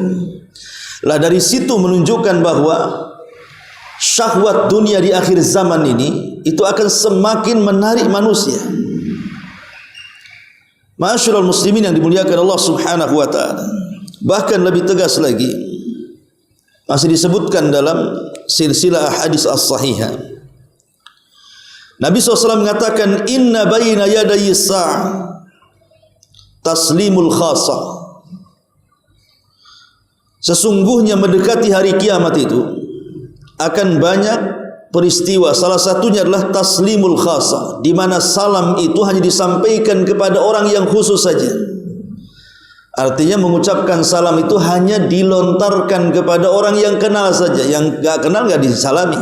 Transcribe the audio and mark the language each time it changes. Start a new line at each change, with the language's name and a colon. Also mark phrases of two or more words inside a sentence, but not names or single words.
Indonesian: Lah dari situ menunjukkan bahwa syahwat dunia di akhir zaman ini itu akan semakin menarik manusia.
Arabic: معاشر المسلمين
Indonesian: yang dimuliakan Allah
Arabic: سبحانه وتعالى.
Indonesian: Bahkan lebih tegas lagi, masih disebutkan dalam silsilah hadis as-sahihah, Nabi SAW mengatakan,
Arabic: إن بين يدي الساعة تسليم الخاصة.
Indonesian: Sesungguhnya mendekati hari kiamat itu akan banyak peristiwa. Salah satunya adalah
Arabic: تسليم الخاصة,
Indonesian: di mana salam itu hanya disampaikan kepada orang yang khusus saja. Artinya mengucapkan salam itu hanya dilontarkan kepada orang yang kenal saja, yang enggak kenal enggak disalami.